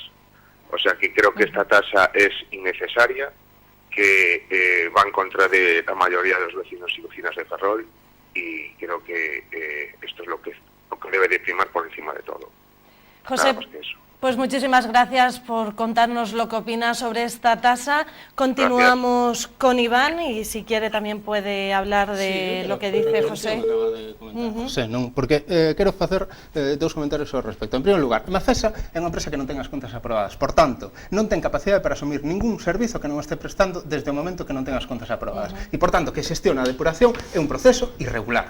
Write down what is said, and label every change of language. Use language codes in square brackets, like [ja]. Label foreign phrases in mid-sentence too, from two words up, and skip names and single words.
[es] O sea que creo que esta tasa es innecesaria, que va en contra de la mayoría de los vecinos y vecinas de Ferrol y creo que esto es lo que debe de primar por encima de todo. José, nada más que eso. Pues muchísimas gracias por contarnos lo que opina sobre esta tasa. Continuamos con Iván y si quiere tamén puede hablar de lo que dice José. [gl] José, non, porque quero facer dous comentarios ao respecto. En primeiro lugar, Mafesa é unha empresa que non ten as contas aprobadas, por tanto, non ten capacidade para asumir ningún servizo que non este prestando desde o momento que non ten as contas aprobadas. E, por tanto, que xestiona a depuración é un proceso irregular.